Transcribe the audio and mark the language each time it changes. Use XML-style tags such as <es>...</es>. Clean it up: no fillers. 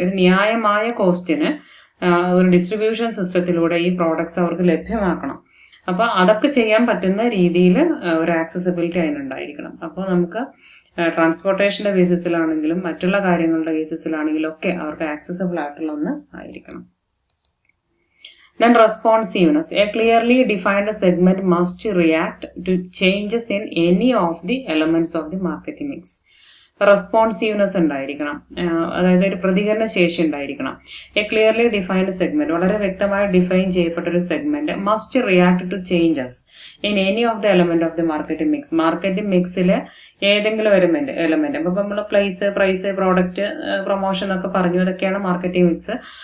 <ml>ഒരു ന്യായമായ കോസ്റ്റിന് ഒരു ഡിസ്ട്രിബ്യൂഷൻ സിസ്റ്റത്തിലൂടെ ഈ പ്രോഡക്ട്സ് അവർക്ക് ലഭ്യമാക്കണം. അപ്പൊ അതൊക്കെ ചെയ്യാൻ പറ്റുന്ന രീതിയിൽ ഒരു ആക്സസിബിലിറ്റി അതിനുണ്ടായിരിക്കണം. അപ്പോൾ നമുക്ക് ട്രാൻസ്പോർട്ടേഷന്റെ ബേസിസിലാണെങ്കിലും മറ്റുള്ള കാര്യങ്ങളുടെ ബേസിസിലാണെങ്കിലും ഒക്കെ അവർക്ക് ആക്സസിബിൾ ആയിട്ടുള്ള ഒന്ന് ആയിരിക്കണം.</ml> <en>Then responsiveness. A clearly defined segment must react to changes in any of the elements of the marketing mix.</en> <ml>Responsiveness ഉണ്ടായിരിക്കണം, അതായത് ഒരു പ്രതികരണ ശേഷി ഉണ്ടായിരിക്കണം.</ml> <en>a clearly defined segment,</en> <ml>വളരെ വ്യക്തമായി ഡിഫൈൻ ചെയ്യപ്പെട്ട ഒരു segment</ml> <en>Must react to changes in any of the element of the marketing mix.</en> <ml>Marketing മിക്സിലെ ഏതെങ്കിലും എലമെന്റ് അപ്പൊ നമ്മൾ പ്രൈസ്, പ്രോഡക്റ്റ്, പ്രൊമോഷൻ എന്നൊക്കെ പറഞ്ഞു, അതൊക്കെയാണ് മാർക്കറ്റിംഗ് മിക്സ്.</ml>